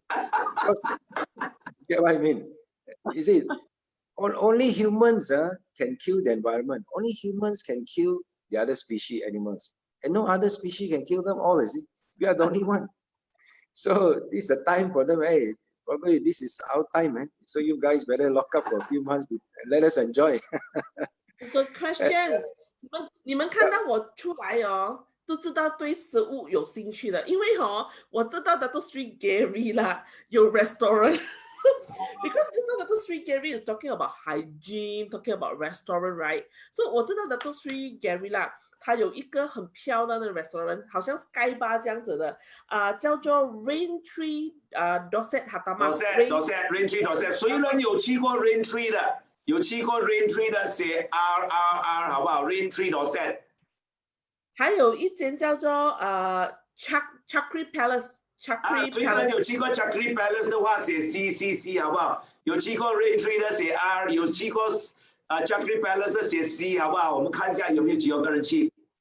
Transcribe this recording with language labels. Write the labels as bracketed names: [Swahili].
[English] Because, you get what I mean? You see, only humans can kill the environment. Only humans can kill the other species, animals. And no other species can kill them all, you see. We are the only one. So this is a time for them, hey, probably this is our time, man. So you guys better lock up for a few months and let us enjoy. The questions， [Chinese] 你们看到我出来哦，都知道对食物有兴趣的，因为我知道Dato Sri Garry 啦，有 restaurant。 [English] Because just now Dato Sri Garry is talking about hygiene, talking about restaurant, right? [Chinese] So 我知道Dato Sri Garry 啦，他有一个很漂亮的 restaurant， 好像 Sky Bar 这样子的，叫做 Raintree Dorset Raintree Dorset， 谁人有去过 Raintree 的？有去过 Raintree 的写 RRR 好不好 ？Raintree Dorset。还有一间叫做Chakri Palace。谁人有去过 Chakri Palace 的话写 CCC 好不好？有去过 Raintree 的写 R， 有去过Chakri Palace 的写 C 好不好？我们看一下有没有几个人去。